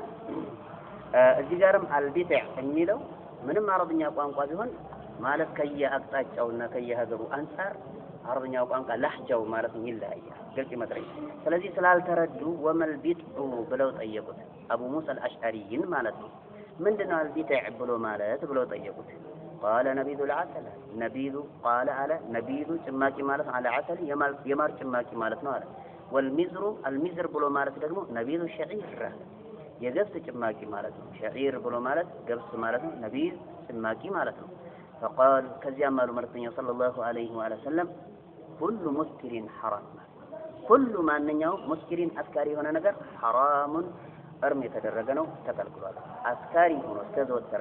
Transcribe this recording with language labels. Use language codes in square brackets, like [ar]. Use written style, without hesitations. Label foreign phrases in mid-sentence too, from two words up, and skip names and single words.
[am] እዚህ ጋርም አልቢትዕ የሚለው ምንም አረብኛ ቋንቋ ቢሆን ማለት ከየአቅጣጫውና ከየሀገሩ አንፃር አረብኛ ቋንቋ ለህጃው ማለት ነው ይለያያል። ግልጽ ይመስለኛል። ስለዚህ ስላልተረዱ [ar] وما البتع [am] ብለው ጠየቁት። አቡ ሙሳ አልአሽዓሪይን ማለት ነው። ምንድነው አልቢትዕ ብሎ ማለት ብለው ጠየቁት። [ar] قال نبيذ العسل نبيذ قال على نبيذ [am] ጭማቂ ማለት [ar] على عسل [am] የማር ጭማቂ ማለት ነው አለ። [ar] والمزر المزر [am] ብሎ ማለት ደግሞ [ar] نبيذ الشعير [am] የገብስ ጭማቂ ማለት ነው። ሸዒር ብሎ ማለት ገብስ ማለት ነው። ነቢዝ ጭማቂ ማለት ነው። فقال ከዚያም አሉ መልእክተኛው [ar] صلى الله عليه وسلم [am] ሁሉ [ar] مسكر حرام [am] ሁሉ ማንኛውም ሙስኪሪን አስካሪ የሆነ ነገር ሐራሙን እርም የተደረገ ነው ተከልክሏል። አስካሪ ሆኖ እስከዘወተረ